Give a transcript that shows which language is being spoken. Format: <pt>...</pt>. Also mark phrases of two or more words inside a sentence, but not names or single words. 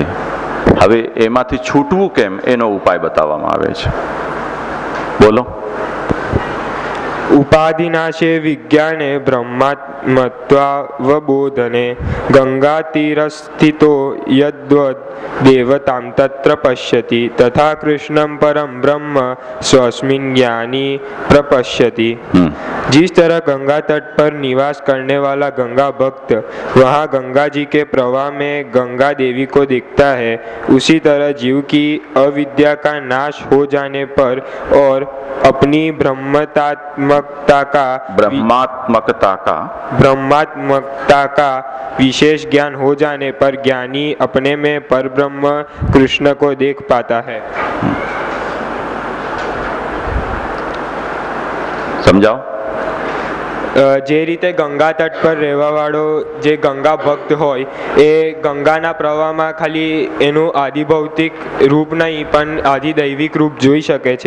<gu>હવે એમાંથી છૂટવું કેમ એનો ઉપાય બતાવવામાં આવે છે. બોલો.</gu> <sa>ઉપાધિનાશે વિજ્ઞાને બ્રહ્માત્મત્વાવબોધને ગંગા તીરસ્થિતો યદ્વદ દેવતામ તત્ર પશ્યતિ તથા કૃષ્ણમ परम ब्रह्म स्वस्मिन ज्ञानी प्रपश्यति.</sa> <hi>जिस तरह गंगा तट पर निवास करने वाला गंगा भक्त वहाँ गंगा जी के प्रवाह में गंगा देवी को देखता है, उसी तरह जीव की अविद्या का नाश हो जाने पर और अपनी ब्रह्मात्मकता का विशेष ज्ञान हो जाने पर ज्ञानी अपने में परब्रह्म कृष्ण को देख पाता है.</hi> <gu>સમજાવો. જે રીતે ગંગા તટ પર રહેવાવાળો જે ગંગા ભક્ત હોય એ ગંગાના પ્રવાહમાં ખાલી એનું આદિભૌતિક રૂપ નહીં પણ આદિદૈવિક રૂપ જોઈ શકે છે.</gu>